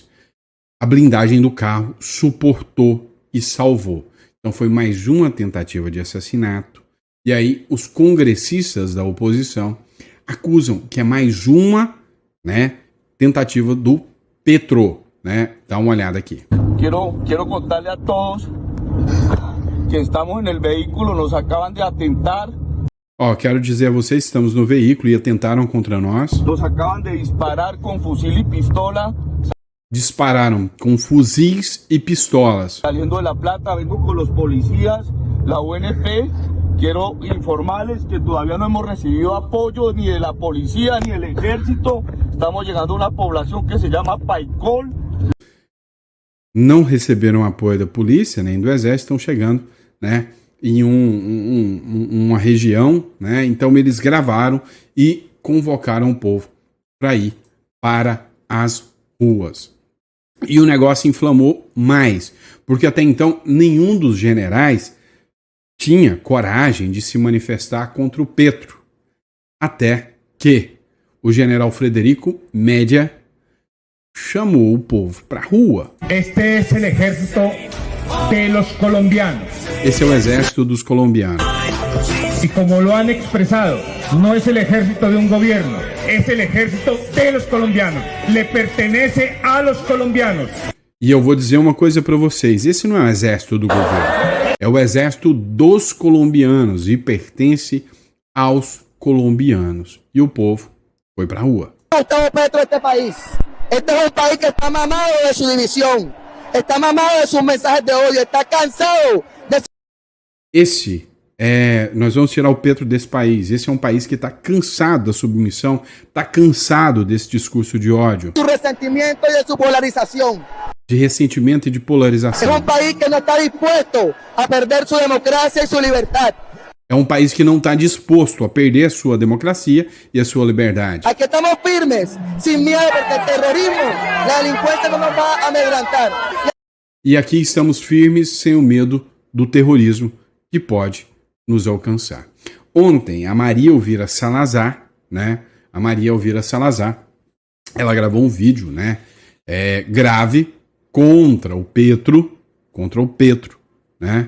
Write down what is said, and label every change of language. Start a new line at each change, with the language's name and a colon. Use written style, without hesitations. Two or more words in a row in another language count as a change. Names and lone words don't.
Portuguese: A blindagem do carro suportou e salvou. Então foi mais uma tentativa de assassinato. E aí os congressistas da oposição acusam que é mais uma, né, tentativa do Petro, né? Dá uma olhada aqui.
Spanish: Quiero contarle a todos que estamos en el vehículo, nos acaban de atentar.
Portuguese: Ó, quero dizer a vocês, estamos no veículo e atentaram contra nós.
Spanish: Nos acaban de disparar con fusil y pistola.
Portuguese: Dispararam com fuzis e pistolas.
Spanish: Saliendo de La Plata, vengo con los policías, la UNP. Quiero informarles que todavía no hemos recibido apoyo ni de la policía ni del ejército. Estamos llegando a una población que se llama Paicol.
Portuguese: Não receberam apoio da polícia nem do exército, estão chegando, né, em uma região, né? Então eles gravaram e convocaram o povo para ir para as ruas. E o negócio inflamou mais, porque até então nenhum dos generais tinha coragem de se manifestar contra o Petro. Até que o general Frederico Média chamou o povo para a rua.
Spanish: Este es el ejército de los colombianos.
Portuguese: Esse é o exército dos colombianos.
Spanish: Y como lo han expresado, no es el ejército de un gobierno, es el ejército de los colombianos. Le pertenece a los colombianos.
Portuguese: E eu vou dizer uma coisa para vocês, esse não é o exército do governo, é o exército dos colombianos e pertence aos colombianos. E o povo foi pra rua.
Spanish: Gustavo Petro este país. Este es un país que está mamado de su división, está mamado de sus mensajes de odio, está cansado de...
Portuguese: Nós vamos tirar o Petro desse país. Esse é um país que está cansado da submissão, está cansado desse discurso de ódio,
Spanish: su resentimiento y de su polarización.
Portuguese: de ressentimento e de polarização.
Spanish: Es un país que no está dispuesto a perder su democracia y su libertad.
Portuguese: É um país que não está disposto a perder a sua democracia e a sua liberdade.
Spanish: Aquí estamos firmes, sin miedo, porque el terrorismo, la delincuencia no nos va a amedrentar.
Portuguese: E aqui estamos firmes sem o medo do terrorismo que pode nos alcançar. Ontem, a Maria Elvira Salazar, né? A Maria Elvira Salazar, ela gravou um vídeo, né? Grave contra o Petro, né?